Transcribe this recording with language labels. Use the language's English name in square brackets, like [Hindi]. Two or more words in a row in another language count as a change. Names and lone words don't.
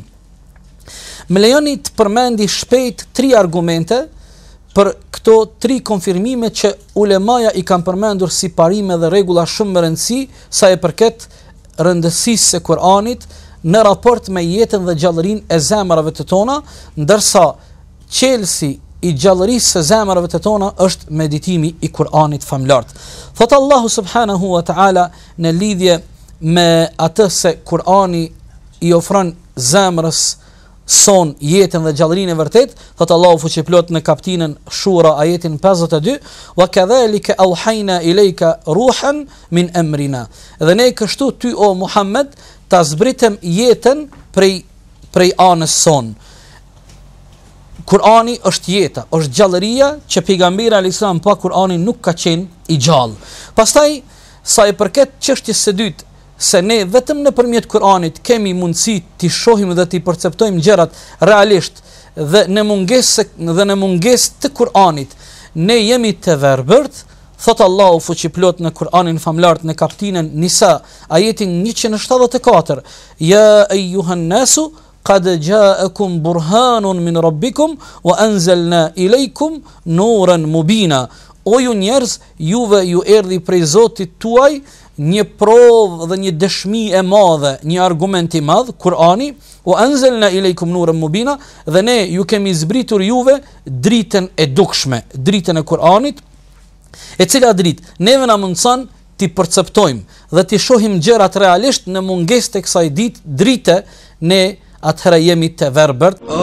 [Albanian] Më lejoni të përmendi shpejt 3 argumente për këto 3 konfirmime që ulemaja i kanë përmendur si parime dhe rregulla shumë më rëndësi sa e përket rëndësisë së Kuranit në raport me jetën dhe gjallërinë e zemrave të tona, ndërsa qelsi i gjallërisë së zemrave të tona është meditimi i Kuranit famlart. Thot Allahu [Arabic] سبحانه وتعالى [Albanian] në lidhje me atë se Kurani i ofron zemrës son jetën dhe gjallërinë e vërtet, thot Allahu fuqiplot në kapitullin Shura ajetin 52, [Arabic] وكذلك أوحينا إليك روحا من أمرنا. [Albanian] Dhe ne kështu ty o Muhammed ta zbritem jetën prej anës son. Kurani është jeta, është gjallëria që pejgamberi [Arabic] عليه السلام [Albanian] pa Kur'anin nuk ka qenë i gjallë. Pastaj sa i përket çështjes së dytë, se ne vetëm nëpërmjet Kuranit kemi mundësi të shohim dhe të perceptojmë gjërat realisht dhe në mungesë të Kuranit ne jemi të verbërt, thot Allahu fuqiplot në Kur'anin famlart në kapitullin Nisa ajetin 174, [Arabic] يا أيها الناس قد جاءكم برهان من ربكم وأنزلنا إليكم نورا مبينا. [Albanian] O ju njerëz, juve ju erdhi prej Zotit tuaj një provë dhe një dëshmi e madhe, një argument i madh, Kurani, [Arabic] وأنزلنا إليكم نورا مبينا, [Albanian] dhe ne ju kemi zbritur juve dritën e dukshme, dritën e Kuranit, e cila dritë neve na mundson ti perceptojmë dhe ti shohim gjërat realisht. Në mungesë të kësaj drite, ne atëherë jemi të verbërt.